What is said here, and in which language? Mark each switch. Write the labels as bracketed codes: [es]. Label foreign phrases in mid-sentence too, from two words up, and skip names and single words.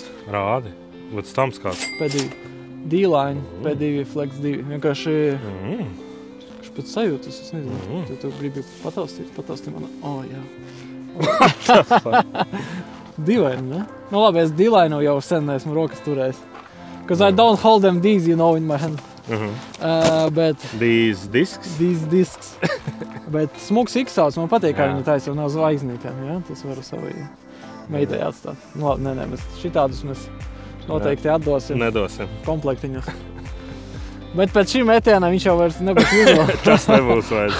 [lv] Rādi. Bet stamps kāds? P2. D-Line, P2 Flex 2. Vienkārši... Viņš pēc sajūtas, es nezinu. Tu gribi pataustīt manu. Jā. Dīvaini, ne? Nu labi, es D-Line jau sen esmu rokas turējis. [en] Because I don't hold them these, you know, in my hand. [lv] Bet... [en] These discs? These discs. [lv] Bet smuks X-auts, man patīk, kā viņi taisa un nav zvaigznītēm, jā? Tas varu savai meitai atstāt. Nu labi, nē, šitādus mēs noteikti atdosim. Nedosim. Komplektiņus. Bet pēc šī metiena viņš jau vairs nebūs usable. Tas nebūs vairs.